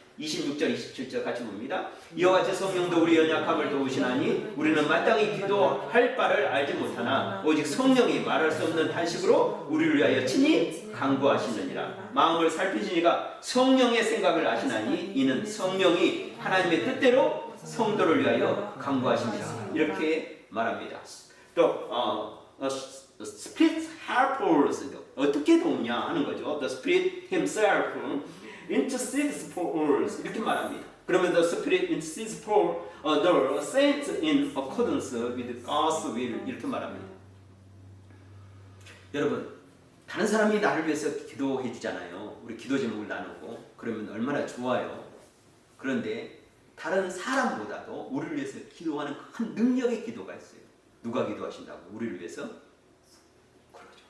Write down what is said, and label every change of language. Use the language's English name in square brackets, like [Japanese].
[Korean] 26절 27절 같이 봅니다. 이와 같이 성령도 우리 연약함을 도우시나니 우리는 마땅히 기도할 바를 알지 못하나 오직 성령이 말할 수 없는 탄식으로 우리를 위하여 친히 간구하시느니라. 마음을 살피시니가 성령의 생각을 아시나니 이는 성령이 하나님의 뜻대로 성도를 위하여 간구하십니다. 이렇게 말합니다. 또 [English] Spirit helpers [Korean] 어떻게 도우냐 하는 거죠. [English] The Spirit Himself intercedes for us [Korean] 이렇게 말합니다. [English] 그러면 The Spirit intercedes for the saints in accordance with God's will [Korean] 이렇게 말합니다. 여러분, 다른 사람이 나를 위해서 기도해 주잖아요. 우리 기도 제목을 나누고 그러면 얼마나 좋아요. 그런데 다른 사람보다도 우리를 위해서 기도하는 큰 능력의 기도가 있어요. 누가 기도하신다고? 우리를 위해서? 그러죠.